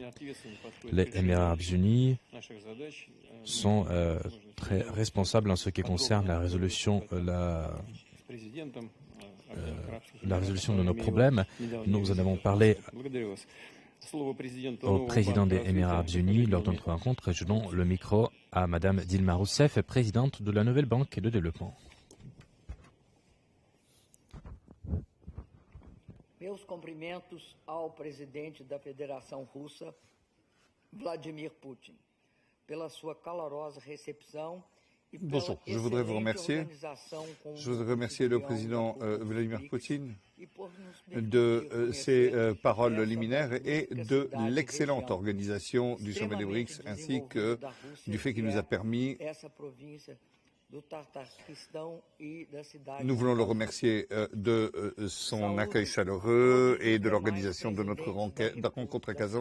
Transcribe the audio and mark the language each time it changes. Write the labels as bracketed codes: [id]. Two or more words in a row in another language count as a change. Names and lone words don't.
[fr] Les Émirats arabes unis sont très responsables en ce qui concerne la résolution de nos problèmes. Nous en avons parlé au président des Émirats arabes unis lors de notre rencontre. Je donne le micro à Madame Dilma Rousseff, présidente de la Nouvelle Banque de Développement. [pt] Meus cumprimentos ao presidente da Federação Russa, Vladimir Putin, pela sua calorosa recepção. [fr] Bonjour, je voudrais vous remercier. Je voudrais remercier le président Vladimir Poutine de ses paroles liminaires et de l'excellente organisation du sommet des BRICS, ainsi que du fait qu'il nous a permis. Nous voulons le remercier de son accueil chaleureux et de l'organisation de notre rencontre à Kazan.